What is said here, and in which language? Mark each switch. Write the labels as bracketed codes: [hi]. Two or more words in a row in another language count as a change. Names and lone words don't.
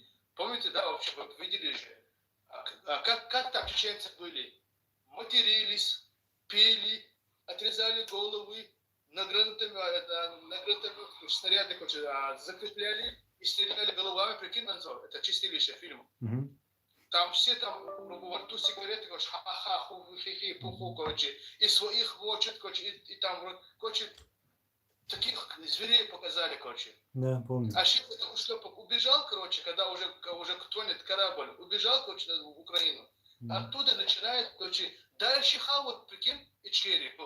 [ru] Помните, да, вообще, вот видели же, как там чеченцы были? Матерились, пили, отрезали головы, на гранатомет снаряды, короче, закрепляли и стреляли головами, прикинь, Назор, это «Чистилище» фильм. Там все там во рту сигареты, короче, ха-ха, ху-хи-хи, пуху, короче, и своих мочат, короче, и там, короче, таких зверей показали, короче. Да, помню. А Шлепок убежал, короче, когда уже тонет корабль, убежал, короче, в Украину. Оттуда начинает, короче, дальше хавать, прикинь, Ичкерию.